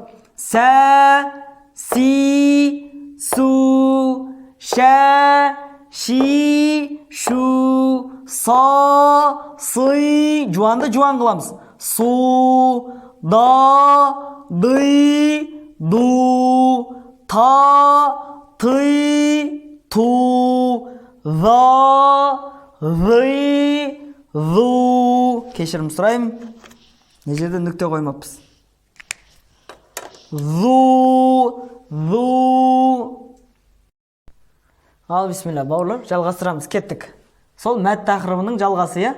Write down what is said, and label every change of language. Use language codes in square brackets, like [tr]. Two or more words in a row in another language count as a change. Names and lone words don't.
[kk] Сә, си, су, ша, ши, шу, са, сы. Жуанды жуан қыламыз. Су, да, ды, ду, та, ты, ту, за, зы, зу. Кешірім сұрайым. Не жерде нүкте қоймаппыз. Зу, зу. Ал, бисмилла, бауырлар, жалғастырамыз, кеттік. Сол мәт тақырыбының жалғасы, я?